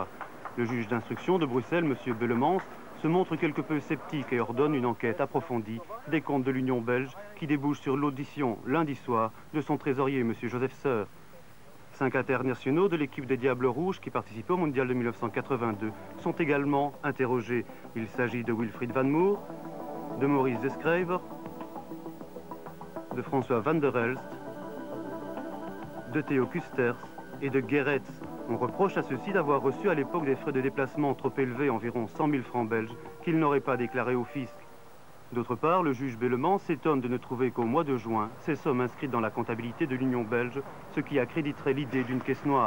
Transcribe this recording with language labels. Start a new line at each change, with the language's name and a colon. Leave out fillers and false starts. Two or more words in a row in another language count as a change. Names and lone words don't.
French: Le juge d'instruction de Bruxelles, M. Bellemans, se montre quelque peu sceptique et ordonne une enquête approfondie des comptes de l'Union belge qui débouche sur l'audition lundi soir de son trésorier, M. Joseph Seur. 5 internationaux de l'équipe des Diables Rouges qui participaient au Mondial de 1982 sont également interrogés. Il s'agit de Wilfried Van Moer, de Maurice Descraver, de François Van der Elst, de Theo Kusters et de Gerets. On reproche à ceux-ci d'avoir reçu à l'époque des frais de déplacement trop élevés, environ 100 000 francs belges, qu'ils n'auraient pas déclarés au fisc. D'autre part, le juge Bellemans s'étonne de ne trouver qu'au mois de juin ces sommes inscrites dans la comptabilité de l'Union belge, ce qui accréditerait l'idée d'une caisse noire.